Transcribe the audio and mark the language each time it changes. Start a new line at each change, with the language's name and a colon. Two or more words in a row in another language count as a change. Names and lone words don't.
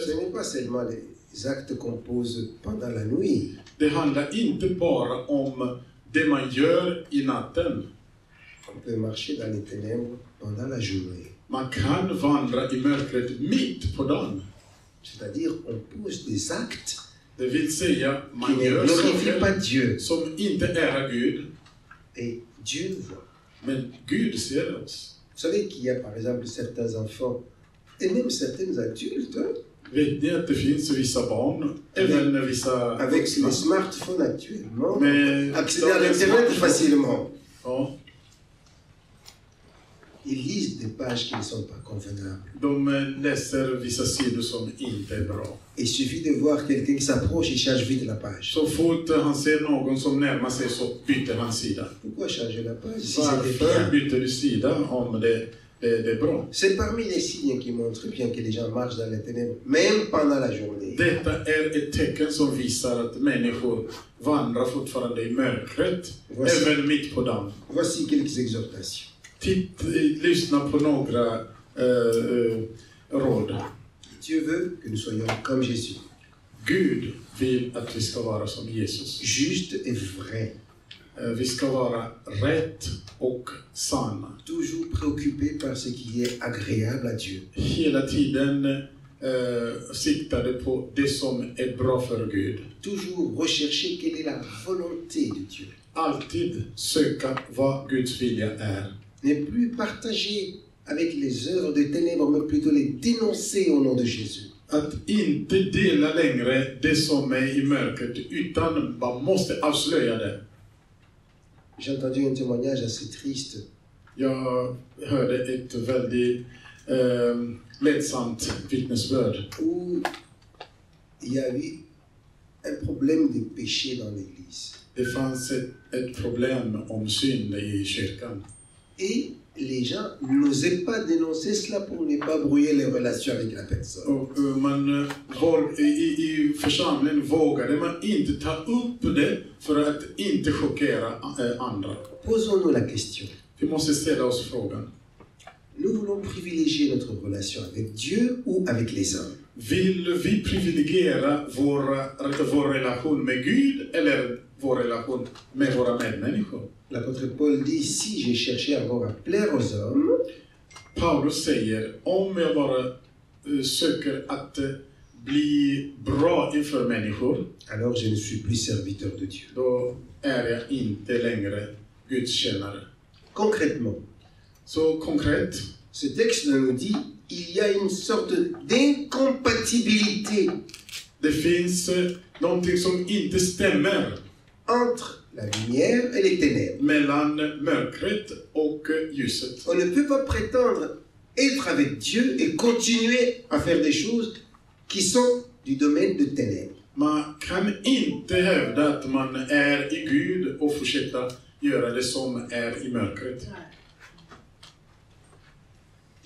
French: ce n'est pas seulement les actes qu'on pose pendant la nuit.
Swedish: det handlar inte bara om det man gör i natten.
French: On peut marcher dans les ténèbres pendant la journée.
Swedish: Man kan vandra i mörkret mitt på dagen.
French: C'est-à-dire, on pose des actes
Swedish: Det vill säga,
French: qui
Swedish: man
French: ne
Swedish: gör
French: glorifient pas
Swedish: saker
French: Dieu.
Swedish: som inte ärar Gud,
French: Et Dieu nous voit.
Swedish: men Gud ser oss.
French: Vous savez qu'il y a par exemple certains enfants, et même certains adultes, hein,
Swedish: Vet ni att det finns vissa barn, även vissa
French: avec
Swedish: vuxna,
French: les smartphones actuellement,
Swedish: med
French: accéder à l'Internet facilement.
Swedish: Ja,
French: Ils lisent des pages qui ne sont pas convenables.
Swedish: de läser vissa sidor som inte är bra.
French: Il suffit de voir quelqu'un qui s'approche, il change vite la page.
Swedish: Så fort han ser någon som närmar sig så byter han sida.
French: Pourquoi changer la page si c'était
Swedish: Varför
French: bien?
Swedish: byter du sida om det är bra?
French: C'est parmi les signes qui montrent bien que les gens marchent dans les ténèbres, même pendant la journée.
Swedish: Detta är ett tecken som visar att människor vandrar fortfarande i mörkret, även mitt på dagen.
French: Voici quelques exhortations.
Swedish: Lyssna på några råd.
French: Dieu veut que nous soyons comme Jésus,
Swedish: Gud vill att vi ska vara som Jesus.
French: juste et vrai,
Swedish: Vi ska vara rätt och sanna.
French: toujours préoccupés par ce qui est agréable à Dieu.
Swedish: Hela tiden siktade på det som är bra för Gud.
French: Toujours rechercher quelle est la volonté de Dieu.
Swedish: Alltid söka vad Guds vilja är.
French: Ne plus partager avec les œuvres de ténèbres, mais plutôt les dénoncer au nom de Jésus.
Swedish: Att inte dela längre det som är i mörkret, utan man måste avslöja det.
French: J'ai entendu un témoignage assez triste
Swedish: Jag hörde ett väldigt ledsamt vittnesbörd.
French: où il y a eu un problème de péché dans l'église.
Swedish: Det fanns ett problem om synd i kyrkan.
French: Et les gens n'osaient pas dénoncer cela pour ne pas brouiller les relations avec la personne.
Swedish: Och i församlingen vågade man inte ta upp det för att inte chockera andra.
French: Posons-nous la question.
Swedish: Vi måste ställa oss frågan.
French: Nous voulons privilégier notre relation avec Dieu ou avec les hommes?
Swedish: Vill vi privilegiera vår relation med Gud eller vår relation med våra medmänniskor?
French: L'apôtre Paul dit, si j'ai cherché encore à plaire aux hommes,
Swedish: Paulus säger, om jag bara söker att bli bra inför människor,
French: alors je ne suis plus serviteur de Dieu.
Swedish: då är jag inte längre Guds tjänare.
French: Concrètement,
Swedish: Så konkret,
French: ce texte nous dit, il y a une sorte d'incompatibilité
Swedish: det finns någonting som inte stämmer
French: entre la lumière et les ténèbres.
Swedish: mellan mörkret och ljuset.
French: On ne peut pas prétendre être avec Dieu et continuer à faire des choses qui sont du domaine de ténèbres.
Swedish: Man kan inte hävda att man är i Gud och fortsätta göra det som är i mörkret.